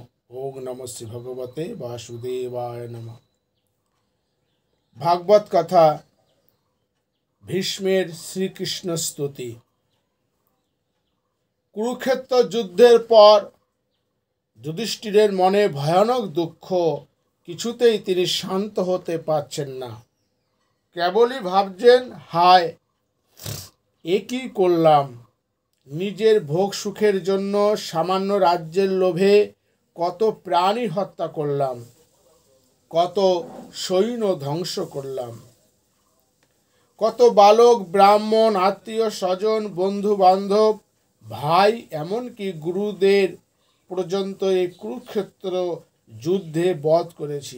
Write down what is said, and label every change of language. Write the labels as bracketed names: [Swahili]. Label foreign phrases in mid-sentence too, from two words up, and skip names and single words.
[Sanskrit] ओं नमो श्री भगवते वासुदेवाय नमः। [Bangla] ভাগবত কথা ভীষ্মের শ্রীকৃষ্ণ স্তুতি। কুরুক্ষেত্র যুদ্ধের পর যুধিষ্ঠিরের মনে ভয়ানক দুঃখ, কিছুতেই তিনি শান্ত হতে পারছেন না। কেবলই ভাবছেন, হায় এ কি করলাম! নিজের ভোগ সুখের জন্য সামান্য রাজ্যের লোভে কত প্রাণী হত্যা করলাম, কত সৈন্য ধ্বংস করলাম, কত বালক ব্রাহ্মণ আত্মীয় স্বজন বন্ধু বান্ধব ভাই এমনকি গুরুদের পর্যন্ত এই কুরুক্ষেত্র যুদ্ধে বধ করেছি।